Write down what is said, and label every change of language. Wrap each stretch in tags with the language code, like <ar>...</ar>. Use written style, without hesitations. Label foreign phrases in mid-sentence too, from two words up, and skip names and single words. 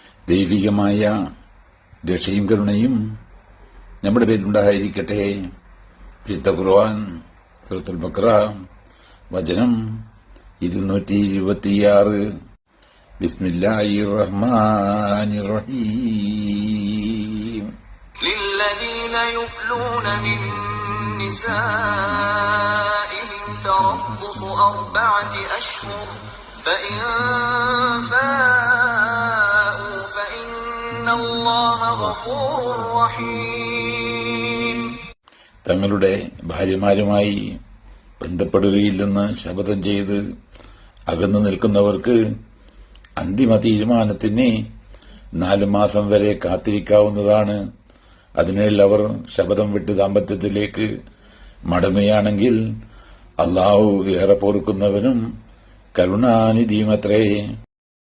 <ml>ദൈവികമായ രക്ഷയും കരുണയും നമ്മുടെ പേരിലുണ്ടായിരിക്കട്ടെ. വിശുദ്ധ ഖുർആൻ സൂറത്തുൽ ബഖറ വചനം 226.</ml> <ar>بسم الله الرحمن الرحيم. للذين يؤلون من نسائهم تربص 4 أشهر فإن فاءوا فإن الله غفور رحيم.</ar> <ml>തങ്ങളുടെ ഭാര്യമാരുമായി ബന്ധപ്പെടുകയില്ലെന്ന് ശപഥം ചെയ്ത് അകന്നു നിൽക്കുന്നവർക്ക് അന്തിമ തീരുമാനത്തിന് 4 മാസം വരെ കാത്തിരിക്കാവുന്നതാണ്. അതിനാൽ അവർ ശപഥം വിട്ട് ദാമ്പത്യത്തിലേക്ക് മടങ്ങുകയാണെങ്കിൽ അല്ലാഹു ഏറെ പൊറുക്കുന്നവനും കരുണാനിധിയുമത്രേ.</ml>